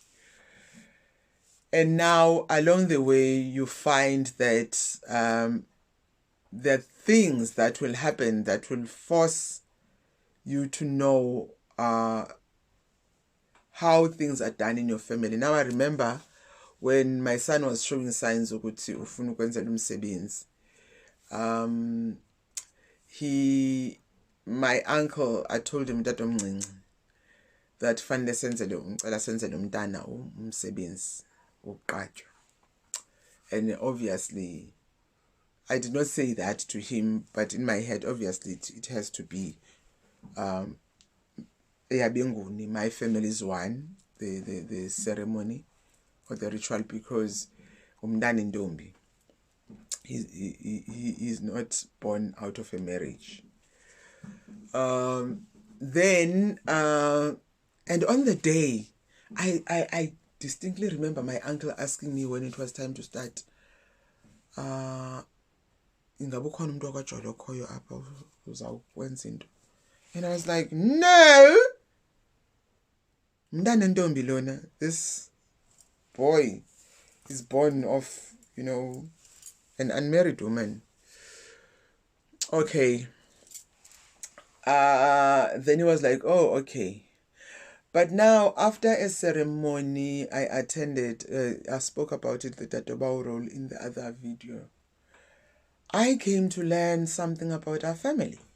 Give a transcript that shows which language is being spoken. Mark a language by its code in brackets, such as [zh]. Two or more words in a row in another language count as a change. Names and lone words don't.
[en] And now along the way you find that there are things that will happen that will force you to know how things are done in your family. Now I remember when my son was showing signs [xh] ukuthi ufuna ukwenzela umsebenzi, [en] my uncle, I told him tatomncinci that [xh] fanele senzele umntana umsebenzi wokuqatshwa. [en] And obviously I did not say that to him, but in my head obviously it has to be my family is one, the ceremony or the ritual, because [xh] umntana intombi, [en] he is not born out of a marriage. Then and on the day, I distinctly remember my uncle asking me when it was time to start, [xh] ingabe ukhona umuntu wakwaJola okhoyo apha uzawukwenza into. [en] And I was like, no, [xh] mntana ntombi lona, [en] this boy is born of, an unmarried woman. Okay. Then he was like, oh, okay. But now, after a ceremony I attended, I spoke about it, the Tatobao role, in the other video, I came to learn something about our family.